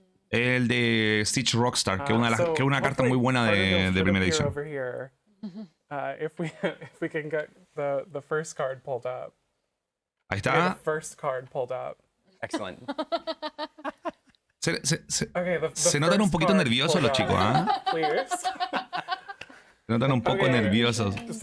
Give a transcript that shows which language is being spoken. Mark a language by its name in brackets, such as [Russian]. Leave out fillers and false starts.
[Spanish] El de Stitch Rockstar, que es una carta muy buena de primera edición. [English] If we can get the first card pulled up. [Spanish] Ahí está. [English] The first card pulled up. Excellent. [Spanish] Se notan un poquito nerviosos los chicos, ¿ah? Se notan un poco nerviosos.